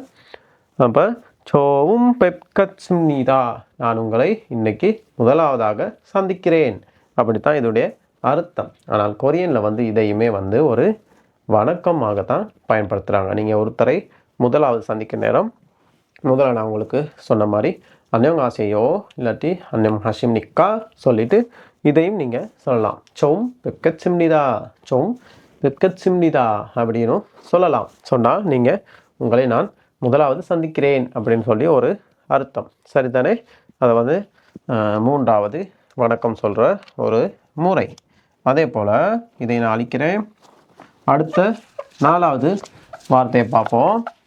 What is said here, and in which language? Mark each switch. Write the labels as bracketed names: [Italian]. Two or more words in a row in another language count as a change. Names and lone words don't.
[Tamil] அப்போ [Korean] 처음 뵙겠습니다, [Tamil] நான் உங்களை இன்னைக்கு முதலாவதாக சந்திக்கிறேன், அப்படித்தான் இதோடைய அர்த்தம். ஆனால் கொரியனில் வந்து இதையுமே வந்து ஒரு வணக்கமாகத்தான் பயன்படுத்துகிறாங்க. நீங்கள் ஒருத்தரை முதலாவது சந்திக்க நேரம் முதல்ல நான் உங்களுக்கு சொன்ன மாதிரி 안녕하세요 இல்லாட்டி 안녕하십니까 சொல்லிவிட்டு இதையும் நீங்கள் சொல்லலாம். [Korean] 좀 뵙겠습니다, 좀 뵙겠습니다 அப்படின்னு சொல்லலாம். [Tamil] சொன்னால் நீங்கள் உங்களை நான் முதலாவது சந்திக்கிறேன் அப்படின்னு சொல்லி ஒரு அர்த்தம். சரிதானே? அதை வந்து மூன்றாவது வணக்கம் சொல்கிற ஒரு முறை. அதே போல் இதை நான் அளிக்கிறேன். அடுத்த 4வது வார்த்தையை பார்ப்போம்.